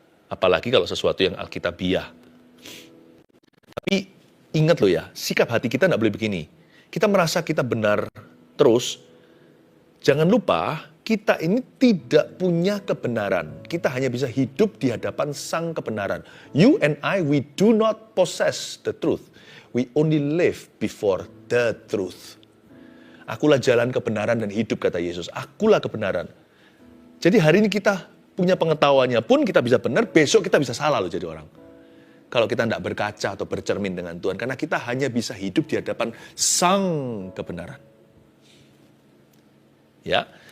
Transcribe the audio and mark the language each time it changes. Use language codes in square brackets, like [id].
[id] Apalagi kalau sesuatu yang alkitabiah. Tapi ingat loh ya, sikap hati kita tidak boleh begini. Kita merasa kita benar terus, jangan lupa kita ini tidak punya kebenaran. Kita hanya bisa hidup di hadapan sang kebenaran. [en] You and I, we do not possess the truth. We only live before the truth. [id] Akulah jalan kebenaran dan hidup, kata Yesus. Akulah kebenaran. Jadi hari ini kita punya pengetahuannya pun kita bisa benar, besok kita bisa salah loh jadi orang. Kalau kita tidak berkaca atau bercermin dengan Tuhan. Karena kita hanya bisa hidup di hadapan sang kebenaran. Ya,